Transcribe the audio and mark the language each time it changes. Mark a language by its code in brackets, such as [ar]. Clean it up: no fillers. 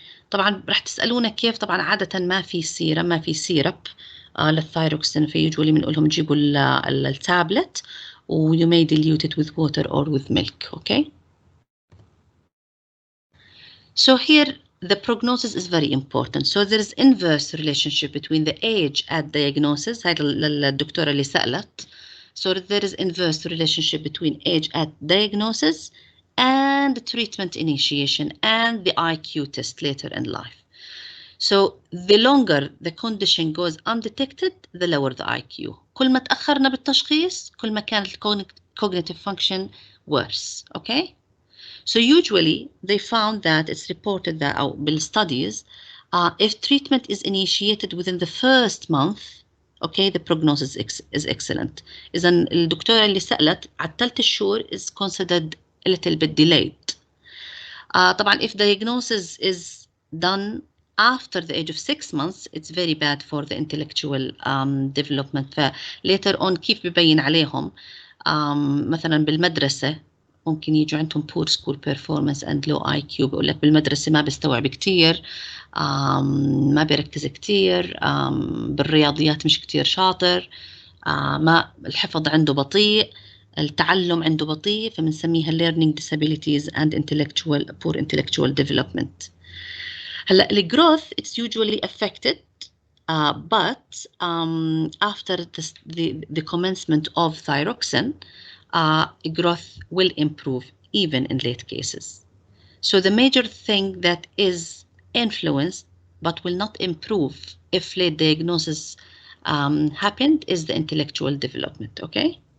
[ar] طبعا رح تسالونا كيف. طبعا عاده ما في سيرم ما في سيرب للثايروكسين، فيجوا لي بنقول لهم جيبوا التابلت و [en] you may dilute it with water or with milk. Okay. So here the prognosis is very important. So there is inverse relationship between the age at diagnosis. [ar] هاي الدكتورة اللي سألت. [en] So there is inverse relationship between age at diagnosis and treatment initiation and the IQ test later in life. So the longer the condition goes undetected, the lower the IQ. [ar] كل ما تأخرنا بالتشخيص كل ما كان [en] cognitive function worse. Okay. So usually they found that it's reported that بالstudies if treatment is initiated within the first month, okay, the prognosis is excellent. [ar] إذا الدكتورة اللي سألت على 3 شهور [en] is considered a little bit delayed. [ar] طبعا [en] if diagnosis is done after the age of 6 months it's very bad for the intellectual development. [ar] ف later on كيف ببين عليهم مثلا بالمدرسة ممكن يجوا عندهم [en] poor school performance and low IQ. [ar] بقول لك بالمدرسة ما بيستوعب كتير، ما بيركز كتير، بالرياضيات مش كتير شاطر، ما الحفظ عنده بطيء، التعلم عنده بطيء، فبنسميها [en] learning disabilities and poor intellectual development. [ar] هلا الجروث [en] it's usually affected but after the commencement of thyroxine growth will improve even in late cases. So the major thing that is influenced but will not improve if late diagnosis happened is the intellectual development. Okay.